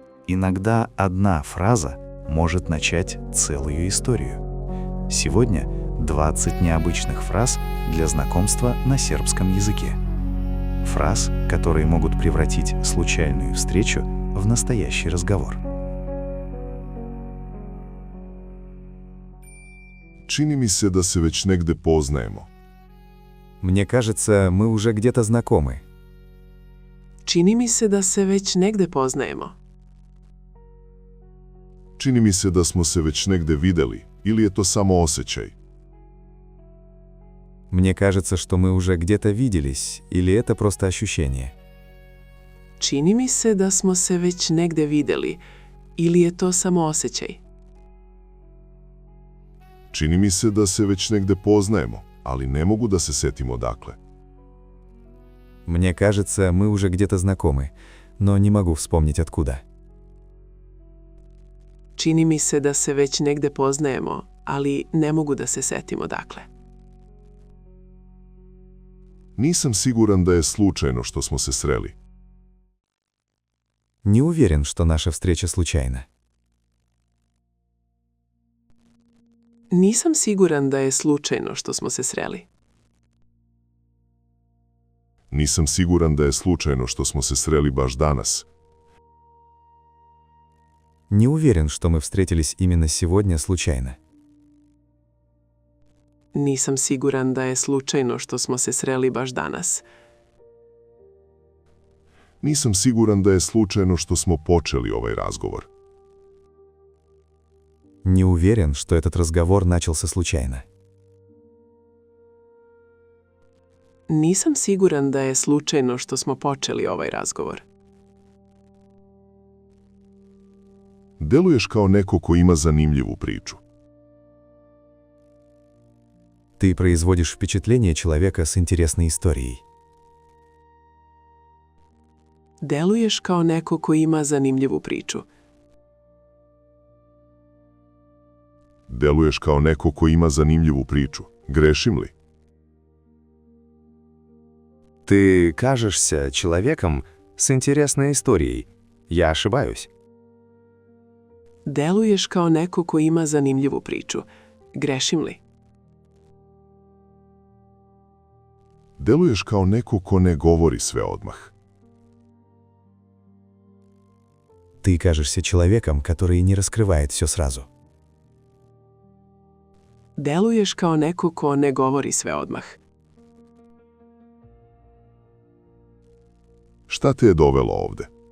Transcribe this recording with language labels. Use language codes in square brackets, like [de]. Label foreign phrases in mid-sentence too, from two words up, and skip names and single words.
[ru] Иногда одна фраза может начать целую историю. Сегодня 20 необычных фраз для знакомства на сербском языке. Фраз, которые могут превратить случайную встречу в настоящий разговор. [sr] Čini mi se da se već negde poznajemo. [ru] Мне кажется, мы уже где-то знакомы. [sr] Čini mi se da se već negde poznajemo. Čini mi se da smo se već negde videli, ili je to samo osjećaj? [ru] Мне кажется, что мы уже где-то виделись, или это просто ощущение. [sr] Čini mi se da smo se već negde videli, ili je to samo osjećaj? Čini mi se da se već negde poznajemo, ali ne mogu da se setim odakle. [ru] Мне кажется, мы уже где-то знакомы, но не могу вспомнить откуда. [sr] Čini mi se da se već negde poznajemo, ali ne mogu da se setim odakle. Nisam siguran da je slučajno što smo se sreli. [ru] Не уверен, что наша встреча случайна. [sr] Nisam siguran da je slučajno što smo se sreli. Nisam siguran da je slučajno što smo se sreli baš danas. [ru] Не уверен, что мы встретились именно сегодня случайно. [sr] Nisam siguran da je slučajno što smo se sreli baš danas. Nisam siguran da je slučajno što smo počeli ovaj razgovor. [ru] Не уверен, что этот разговор начался случайно. [sr] Nisam siguran da je slučajno što smo počeli ovaj razgovor. Deluješ kao neko ko ima zanimljivu priču. [ru] Ты производишь впечатление человека с интересной историей. [sr] Deluješ kao neko ko ima zanimljivu priču. Deluješ kao neko ko ima zanimljivu priču. Grešim li? [ru] Ты кажешься человеком с интересной историей. Я ошибаюсь. [sr] Deluješ kao neko ko ima zanimljivu priču. Grešim li? Deluješ kao neko ko ne govori sve odmah. [ru] Ты кажешься человеком, который не раскрывает все сразу. [sr] Deluješ kao neko ko ne govori sve odmah. Šta te je dovelo ovde?